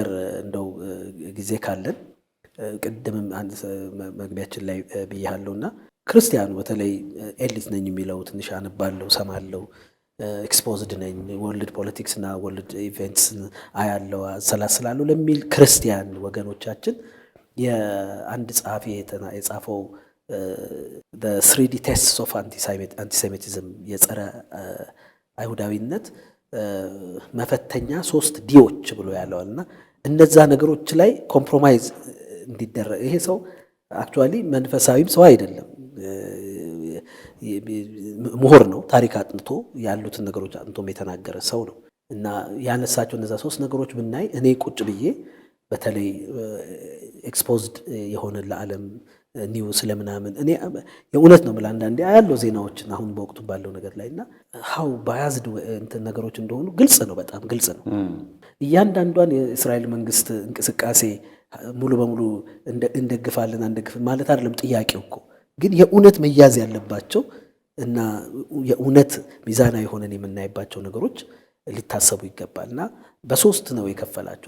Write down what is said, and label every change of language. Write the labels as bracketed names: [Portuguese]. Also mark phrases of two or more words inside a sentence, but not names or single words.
[Amharic] እንደው ጊዜ ካለን ቅድምም አንድ መግቢያችን ላይ ብያለሁና ክርስቲያኑ በተለይ ኤሊት ነኝ የሚለው ትንሽ አነባለሁ፣ ሰማለሁ፣ ኤክስፖዝድ ነኝ [English] world politics [Amharic] እና [English] world events [Amharic] አያለው ሰላስላለሁ ለሚል ክርስቲያን ወገኖቻችን የአንድ ጸሐፊ የጻፈው [English] the 3D tests of antisemitism [Amharic] የጸረ አይሁዳዊነት መፈተኛ 3 ዲዎች ብሎ ያለውና እነዛ ነገሮች ላይ ኮምፕሮማይዝ እንዲደረግ ይሄ ሰው አክቹአሊ መንፈሳዊም ሰው አይደለም፣ ምሁር ነው። ታሪክ አጥንቶ ያሉትን ነገሮች አጥንቶ የተናገረ ሰው ነው እና ያነሳቸው እነዛ 3 ነገሮች ብናይ እኔ ቁጭ ብዬ በተለይ ኤክስፖዝድ የሆነ ለዓለም ኒውስ ለምናምን እኔ የእውነት ነው ማለት አንዳንዴ ያለው ዜናዎችን አሁን በወቅቱ ባለው ነገር ላይና [English] how biased [Amharic] እንትን ነገሮች እንደሆኑ ግልጽ ነው፣ በጣም ግልጽ ነው። እያንዳንዷን የእስራኤል መንግስት እንቅስቃሴ ሙሉ በሙሉ እንደግፋለን አንደግፍም ማለት አይደለም ጥያቄው እኮ። ግን የእውነት መያዝ ያለባቸው እና የእውነት ሚዛናዊ ሆነን የምናይባቸው ነገሮች ሊታሰቡ ይገባልና በ3 ነው የከፈላቸው።